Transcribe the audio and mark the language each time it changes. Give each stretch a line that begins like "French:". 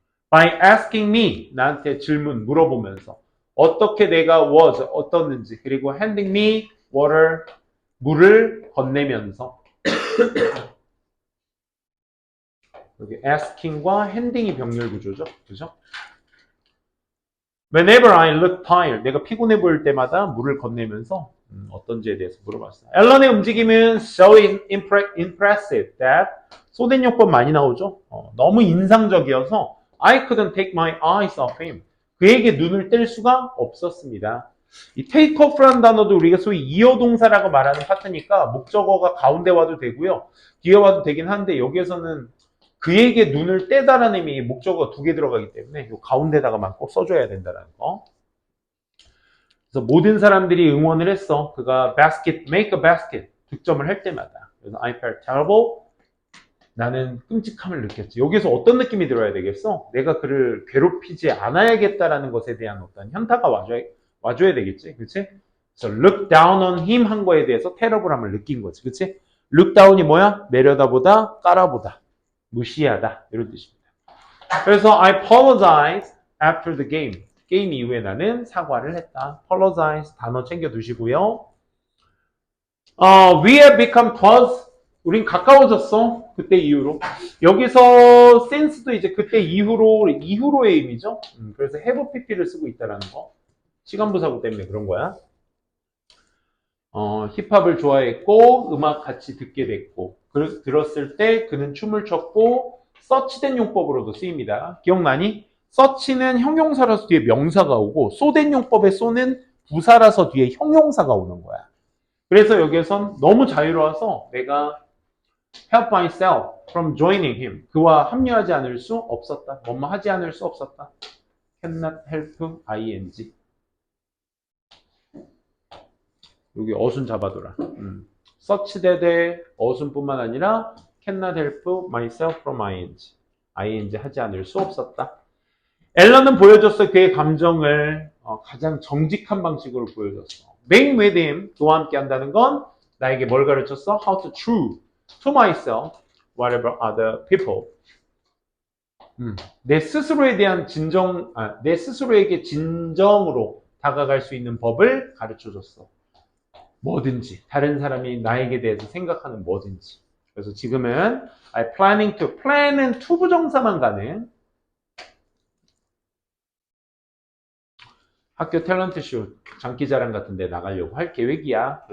English: By asking me,
Korean: 나한테 질문 물어보면서 어떻게 내가 was 어떻는지, 그리고
English: handing me water,
Korean: 물을 건네면서 여기 asking과 handing이 병렬 구조죠. 그죠?
English: Whenever I look tired,
Korean: 내가 피곤해 보일 때마다 물을 건네면서 어떤지에 대해서 물어봤어요. 앨런의 움직임은
English: so impressive that
Korean: 쏘된 용법 많이 나오죠. 너무 인상적이어서
English: I couldn't take my eyes off him.
Korean: 그에게 눈을 뗄 수가 없었습니다. 이 take off라는 단어도 우리가 소위 이어 동사라고 말하는 파트니까 목적어가 가운데 와도 되고요. 뒤에 와도 되긴 한데 여기에서는 그에게 눈을 떼다라는 의미 목적어가 두 개 들어가기 때문에 이 가운데다가만 꼭 써줘야 된다는 거. 그래서 모든 사람들이 응원을 했어. 그가
English: make a basket
Korean: 득점을 할 때마다. 그래서
English: I felt terrible.
Korean: 나는 끔찍함을 느꼈지. 여기서 어떤 느낌이 들어야 되겠어? 내가 그를 괴롭히지 않아야겠다라는 것에 대한 어떤 현타가 와줘야 되겠지. 그치? 그래서
English: look down on him
Korean: 한 거에 대해서 terrible함을 느낀 거지. 그치? look down이 뭐야? 내려다보다, 깔아보다. 무시하다. 이런 뜻입니다. 그래서
English: I apologize after the game.
Korean: 게임 이후에 나는 사과를 했다. apologize 단어 챙겨 두시고요.
English: We have become close.
Korean: 우린 가까워졌어. 그때 이후로. 여기서 since도 이제 그때 이후로의 의미죠. 그래서 have pp를 쓰고 있다라는 거. 시간부사구 때문에 그런 거야. 힙합을 좋아했고 음악 같이 듣게 됐고 들었을 때 그는 춤을 췄고 서치된 용법으로도 쓰입니다. 기억나니? 서치는 형용사라서 뒤에 명사가 오고 쏘된 용법의 쏘는 부사라서 뒤에 형용사가 오는 거야. 그래서 여기에선 너무 자유로워서 내가
English: help myself from joining him.
Korean: 그와 합류하지 않을 수 없었다. 뭐뭐 하지 않을 수 없었다.
English: cannot help ing.
Korean: 여기 어순 잡아둬라.
English: such that의
Korean: 어순뿐만 아니라
English: cannot help myself from ing.
Korean: ing 하지 않을 수 없었다. 앨런은 보여줬어. 그의 감정을 가장 정직한 방식으로 보여줬어.
English: being with him,
Korean: 그와 함께 한다는 건 나에게 뭘 가르쳤어?
English: how to true to myself, whatever other people.
Korean: 내 스스로에 대한 내 스스로에게 진정으로 다가갈 수 있는 법을 가르쳐줬어. 뭐든지 다른 사람이 나에게 대해서 생각하는 뭐든지. 그래서 지금은
English: I planning to,
Korean: plan은 to 부정사만 가는 학교 탤런트 쇼 장기자랑 같은 데 나가려고 할 계획이야.